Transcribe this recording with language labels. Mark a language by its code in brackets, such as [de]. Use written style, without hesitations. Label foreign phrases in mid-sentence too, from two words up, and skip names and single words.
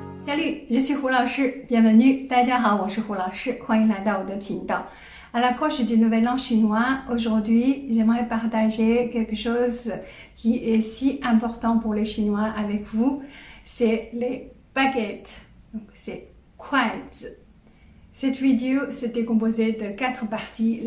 [fr] Salut, je suis Hu 老师 bienvenue. [zh] 大家好，我是胡老师，欢迎来到我的频道。 [fr] À l'approche du Nouvel An chinois, aujourd'hui, j'aimerais partager quelque chose qui est si important pour les Chinois avec vous, c'est les baguettes. Donc, c'est 筷子. Cette vidéo s'était composée de 4 parties.